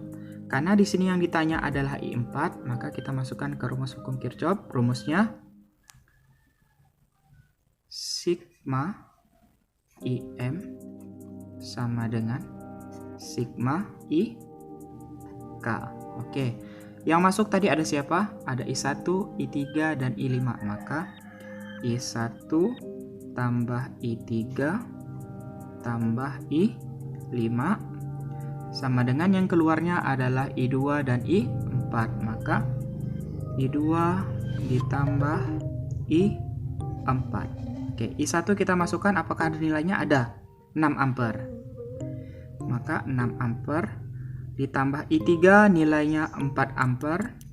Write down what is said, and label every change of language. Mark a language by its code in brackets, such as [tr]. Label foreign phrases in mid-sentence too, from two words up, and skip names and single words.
[id] Karena di sini yang ditanya adalah I4, maka kita masukkan ke rumus hukum Kirchhoff. Rumusnya sigma IM sama dengan sigma IK. Oke. Yang masuk tadi ada siapa? Ada I1, I3, dan I5. Maka I1 tambah I3 tambah I5 sama dengan yang keluarnya adalah I2 dan I4. Maka I2 ditambah I4. Oke, I1 kita masukkan, apakah ada nilainya? Ada, 6 ampere. Maka 6 ampere ditambah I3 nilainya 4 ampere.